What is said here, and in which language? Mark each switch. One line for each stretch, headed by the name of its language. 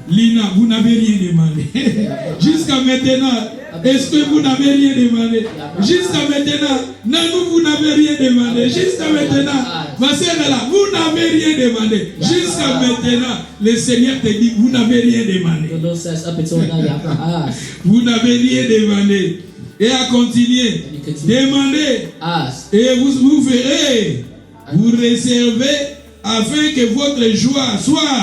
French: Lina, vous n'avez rien demandé. Jusqu'à maintenant, est-ce que vous n'avez rien demandé? Jusqu'à maintenant, Nanou, vous n'avez rien demandé. Jusqu'à maintenant, ma sœur est là, vous n'avez rien demandé. Jusqu'à maintenant, le Seigneur te dit, vous n'avez rien demandé.
English: The Lord says, up until now, you have not asked.
French: Vous n'avez rien demandé. Et à continuer,
English: And you continue.
French: demandez
English: Ask.
French: et vous verrez. Vous réservez afin que votre joie soit